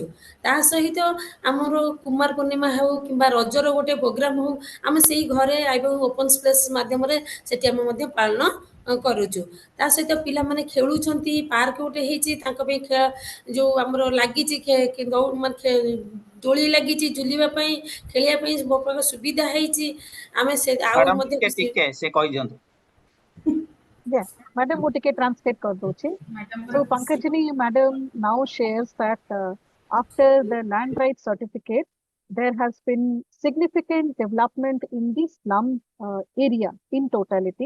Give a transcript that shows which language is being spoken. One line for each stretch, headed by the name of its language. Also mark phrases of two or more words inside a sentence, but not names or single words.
Odia: ତା ସହିତ ଆମର କୁମାର ପୂର୍ଣ୍ଣିମା ହେଉ କିମ୍ବା ରଜର ଗୋଟେ ପ୍ରୋଗ୍ରାମ ହଉ ଆମେ ସେଇ ଘରେ ଏବଂ
English: open space
Odia: ମାଧ୍ୟମରେ ସେଠି ଆମେ ମଧ୍ୟ ପାଳନ କରୁଛୁ। ତା ସହିତ ପିଲାମାନେ ଖେଳୁଛନ୍ତି, ପାର୍କ ଗୋଟେ ହେଇଛି ତାଙ୍କ ପାଇଁ ଯୋଉ ଆମର ଲାଗିଛି ମାନେ ଦୋଳି ଲାଗିଛି ଝୁଲିବା ପାଇଁ, ଖେଳିବା ପାଇଁ ବହୁତ ପ୍ରକାର ସୁବିଧା ହେଇଛି। ଆମେ ସେ ଆଉ ମ୍ୟାଡାମ ମଧ୍ୟ ଟିକେ ସେ କହିଦିଅନ୍ତୁ।
English: Yeah, madam, would take translate
Hindi: कर दो
English: chi. So Pankajini madam now shares that after the land rights certificate, there has been significant development in the slum area in totality.